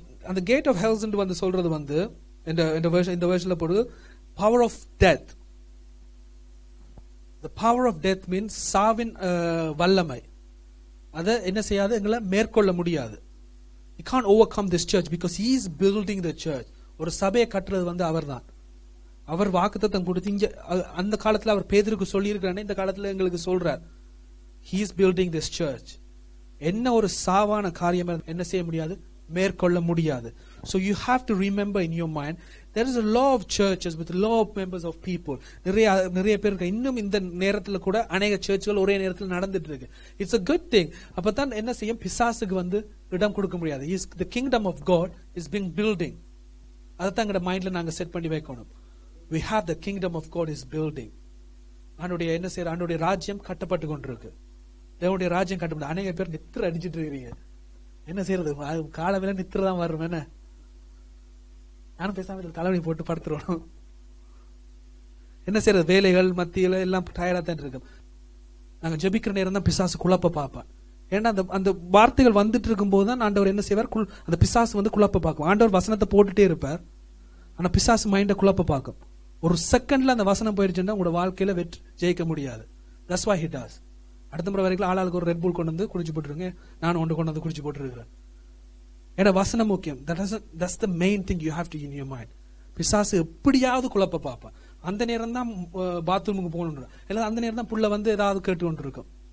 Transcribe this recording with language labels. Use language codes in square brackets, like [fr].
[ta] அந்த gate of hell ன்னு வந்து சொல்றது வந்து இந்த வெர்ஷன்ல போடுது [en] power of death. The power of death means [ta] சாவின் வல்லமை. அத என்ன செய்யாது, எங்களை மேற்கொள்ள முடியாது. [en] You can't overcome this church because he is building the church. [ta] ஒரு சபையை கட்டுறது வந்து அவர்தான். அவர் வாக்குத்தத்தம் கொடுத்து இங்க அந்த காலத்துல அவர் பேதுருக்கு சொல்லி இருக்கிறானே, இந்த காலத்துல எங்களுக்கு சொல்றார். [en] He is building this church. [ta] என்ன ஒரு சாவான காரியம் என்ன செய்ய முடியாது, மேற்கொள்ள முடியாது. [en] So you have to remember in your mind, there is a lot of churches with a lot of members of people. [ta] நிறைய பேர் இருக்கு. இன்னும் இந்த நேரத்துல கூட அநேக சர்ச்சுகள் ஒரே நேரத்தில் நடந்துட்டு இருக்கு. [en] It's a good thing. [ta] அப்பதான் என்ன செய்யும், பிசாசுக்கு வந்து இடம் கொடுக்க முடியாது. [en] The kingdom of God is being building. [ta] அதைத்தான் எங்க மைண்ட்ல நாங்க செட் பண்ணி வைக்கணும். [en] We have the kingdom of God is building. [ta] ஆண்டவருடைய என்ன செய்யற, ஆண்டவருடைய ராஜ்யம் கட்டப்பட்டு கொண்டிருக்கு. தேவனுடைய ராஜ்யம் கட்டப்பட்டு. அநேக பேர் நித்திர அடிச்சிட்டு இருக்கீங்க. என்ன செய்யறது, காலவேளை நித்திர தான் வரும். என்ன நானும் பேசாம தலைவலி போட்டு படுத்துருவோம். என்ன செய்யறது, வேலைகள் மத்தியில எல்லாம் டயர்டா தான் இருக்கு. நாங்க ஜெபிக்கிற நேரம் தான் பிசாசு குழப்ப பார்ப்பான். ஏன்னா அந்த வார்த்தைகள் வந்துட்டு இருக்கும் போதுதான் ஆண்டவர் என்ன செய்வார், அந்த பிசாசு வந்து குழப்ப பார்க்கும். ஆண்டவர் வசனத்தை போட்டுட்டே இருப்பார், ஆனா பிசாசு மைண்ட குழப்ப பார்க்கும். ஒரு செகண்ட்ல அந்த வசனம் போயிடுச்சுன்னா உங்களோட வாழ்க்கையில ஜெயிக்க முடியாது. [en] That's why he does. [ta] அடுத்த முறை வரைக்கும் ஆளாளுக்கு ஒரு ரெட் புல் கொண்டு வந்து குடிச்சு போட்டுருங்க, நான் ஒன்று கொண்டு வந்து குடிச்சு போட்டுருக்கிறேன். ஏன்னா வசனம் முக்கியம். [en] That's the main thing you have to in your mind. [ta] பிசாசு எப்படியாவது குழப்ப பார்ப்பான். அந்த நேரம் தான் பாத்ரூமுக்கு போகணும், இல்லை அந்த நேரம் தான் புள்ள வந்து ஏதாவது கேட்டு கொண்டு இருக்கும்.